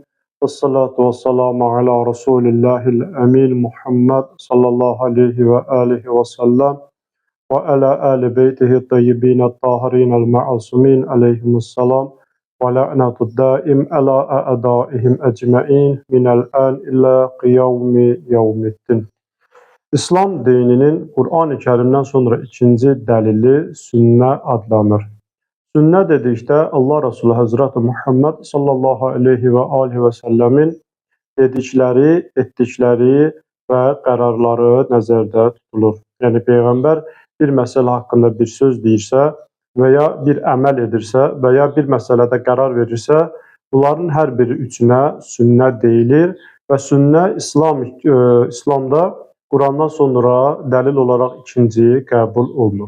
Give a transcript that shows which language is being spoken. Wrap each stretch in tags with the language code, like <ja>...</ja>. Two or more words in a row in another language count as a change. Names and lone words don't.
<ar>والصلاة والسلام على رسول الله الأمين محمد صلى الله عليه وآله وسلم وعلى آل بيته الطيبين الطاهرين المعصومين عليهم السلام واللعنة دائم على أعدائهم أجمعين من الآن إلى قيام يوم الدين.</ar> <az>İslam dininin Qur'an-ı Kerim'den sonra ikinci dəlili sünnə adlanır. Sünnə dedikdə Allah Resulü Həzrəti Muhammed</az> <ar>صلى الله عليه وآله وسلم</ar> <az>dedikləri, etdikləri və qərarları nəzərdə tutulur. Yəni Peyğəmbər bir məsələ haqqında bir söz deyirsə və ya bir əməl edirsə və ya bir məsələdə qərar verirsə, bunların hər biri üçünə sünnə deyilir və sünnə İslamda Qurandan sonra dəlil olaraq ikinci qəbul olunur.</az>